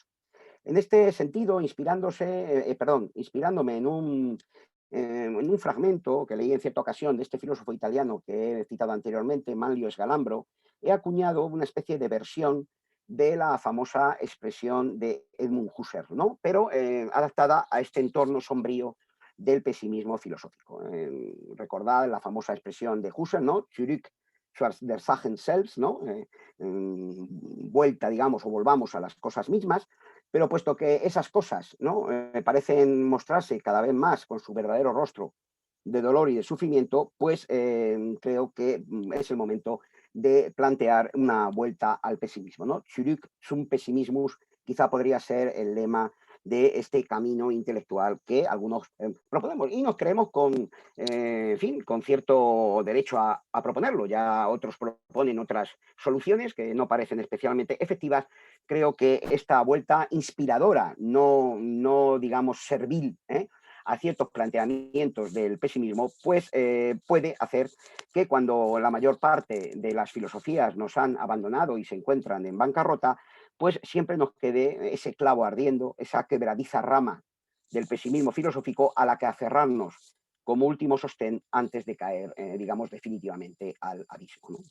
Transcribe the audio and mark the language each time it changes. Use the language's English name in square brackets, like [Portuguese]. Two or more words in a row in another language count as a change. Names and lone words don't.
[Spanish] En este sentido, inspirándome en un fragmento que leí en cierta ocasión de este filósofo italiano que he citado anteriormente, Manlio Sgalambro, he acuñado una especie de versión de la famosa expresión de Edmund Husserl, ¿no? Pero adaptada a este entorno sombrío del pesimismo filosófico. Recordad la famosa expresión de Husserl, ¿no? [German] Zurück der Sachen selbst, [Spanish] ¿no? Vuelta, digamos, o volvamos a las cosas mismas, pero puesto que esas cosas, ¿no? Parecen mostrarse cada vez más con su verdadero rostro de dolor y de sufrimiento, pues creo que es el momento de plantear una vuelta al pesimismo, ¿no? [German] Zurück zum Pessimismus [Spanish] quizá podría ser el lema de este camino intelectual que algunos proponemos y nos creemos con, en fin, con cierto derecho a proponerlo. Ya otros proponen otras soluciones que no parecen especialmente efectivas. Creo que esta vuelta inspiradora, no digamos servil, a ciertos planteamientos del pesimismo, pues puede hacer que cuando la mayor parte de las filosofías nos han abandonado y se encuentran en bancarrota, pues siempre nos quede ese clavo ardiendo, esa quebradiza rama del pesimismo filosófico a la que aferrarnos como último sostén antes de caer, digamos, definitivamente al abismo, ¿no?